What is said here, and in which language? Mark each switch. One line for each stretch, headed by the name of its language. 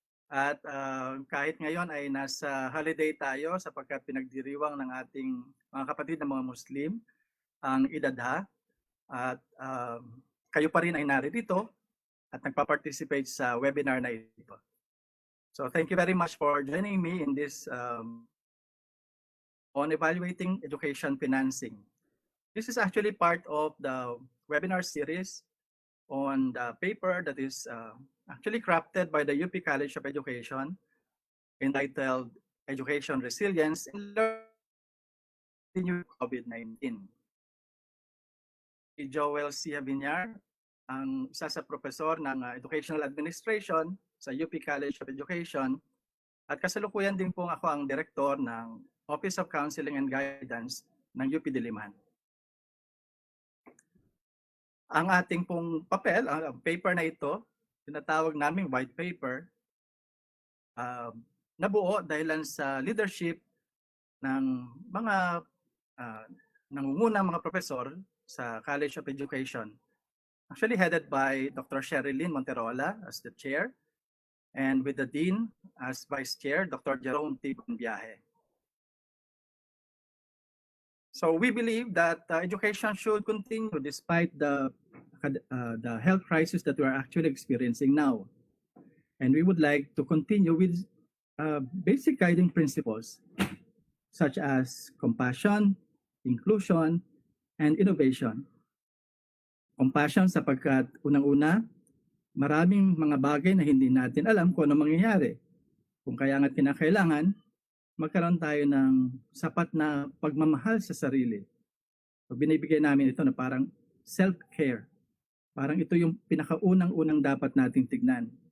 Filipino: At kahit ngayon ay nasa holiday tayo sapagkat pinagdiriwang ng ating mga kapatid na mga Muslim ang Eid Adha. At kayo pa rin ay narito at nagpa-participate sa webinar na ito.
English: So thank you very much for joining me in this on evaluating education financing. This is actually part of the webinar series on the paper that is actually crafted by the UP College of Education entitled Education Resilience in Learning COVID-19.
Filipino: Si Joel C. Javiniar, ang isa sa profesor ng Educational Administration sa UP College of Education, at kasalukuyan din po ako ang direktor ng Office of Counseling and Guidance ng UP Diliman. Ang ating pong papel, ang paper na ito, tinatawag naming white paper, nabuo dahil sa leadership ng mga nangungunang mga profesor sa College of Education.
English: Actually headed by Dr. Sherilyn Monterola as the chair, and with the dean as vice chair, Dr. Jerome T. Bunbiahe. So we believe that education should continue despite the health crisis that we are actually experiencing now. And we would like to continue with basic guiding principles such as compassion, inclusion, and innovation.
Filipino: Compassion sapagkat unang-una, maraming mga bagay na hindi natin alam kung ano mangyayari. Kung kaya nga kinakailangan, magkaroon tayo ng sapat na pagmamahal sa sarili. So, binibigay namin ito na parang self-care. Parang ito yung pinakaunang-unang dapat nating tignan.